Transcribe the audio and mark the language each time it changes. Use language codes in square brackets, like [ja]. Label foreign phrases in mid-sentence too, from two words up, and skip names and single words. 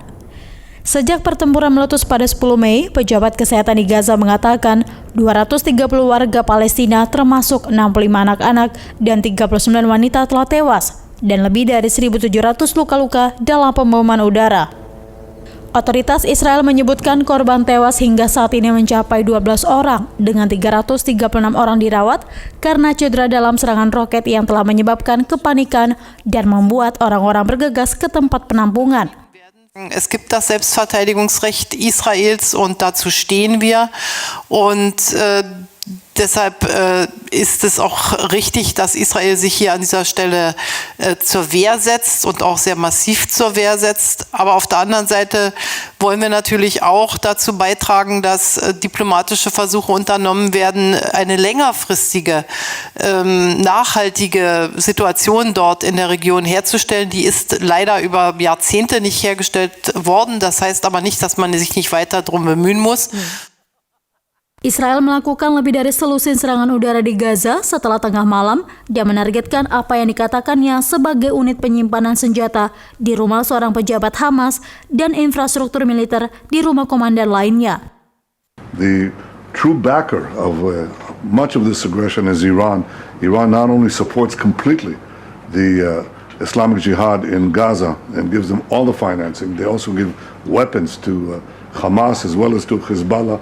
[id] Sejak pertempuran meletus pada 10 Mei, pejabat kesehatan di Gaza mengatakan 230 warga Palestina termasuk 65 anak-anak dan 39 wanita telah tewas dan lebih dari 1.700 luka-luka dalam pemboman udara. Otoritas Israel menyebutkan korban tewas hingga saat ini mencapai 12 orang dengan 336 orang dirawat karena cedera dalam serangan roket yang telah menyebabkan kepanikan dan membuat orang-orang bergegas ke tempat penampungan. [de] Es gibt das Selbstverteidigungsrecht Israels und dazu stehen wir und deshalb ist es auch richtig, dass Israel sich hier an dieser Stelle zur Wehr setzt und auch sehr massiv zur Wehr setzt. Aber auf der anderen Seite wollen wir natürlich auch dazu beitragen, dass diplomatische Versuche unternommen werden, eine längerfristige, nachhaltige Situation dort in der Region herzustellen. Die ist leider über Jahrzehnte nicht hergestellt worden. Das heißt aber nicht, dass man sich nicht weiter darum bemühen muss. [id] Israel melakukan lebih dari selusin serangan udara di Gaza setelah tengah malam dan menargetkan apa yang dikatakannya sebagai unit penyimpanan senjata di rumah seorang pejabat Hamas dan infrastruktur militer di rumah komandan lainnya. [en] The true backer of much of this aggression is Iran. Iran not only supports completely the Islamic Jihad in Gaza and gives them all the financing, they also give weapons to Hamas as well as to Hezbollah.